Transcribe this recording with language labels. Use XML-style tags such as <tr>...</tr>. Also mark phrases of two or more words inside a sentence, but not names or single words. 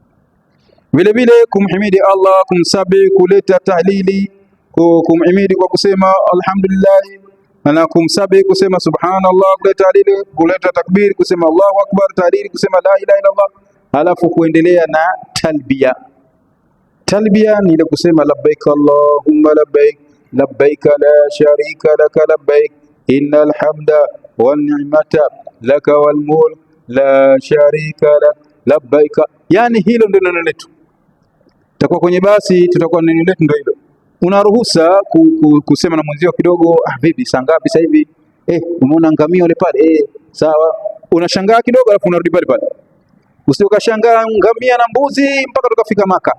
<sw>Vile vile kumhimidi Allah, kumsabi, kuleta tahlili, kumhimidi kwa kusema alhamdulillah, na kumsabi kusema subhanallah, kuleta tahlili, kuleta takbir, kusema</sw> <ar>الله أكبر,</ar> <sw>tahlili, kusema</sw> <ar>لا إله إلا الله,</ar> <sw>halafu kuendelea na talbia. Talbia ni ile kusema</sw> <ar>لبيك اللهم لبيك لبيك لا شريك لك لبيك إن الحمد والنعمة لك والملك لا شريك لك لبيك.</ar> <sw>Yani hilo ndio neno letu. Tutakuwa kwenye basi, tutakuwa neno letu ndio hilo. Unaruhusa kusema na mwenzio kidogo, vipi saa ngapi sasa hivi? Umeona ngamia yule pale? Sawa. Unashangaa kidogo alafu unarudi pale pale. Usiokashangaa ngamia na mbuzi mpaka tukafika Maka.</sw>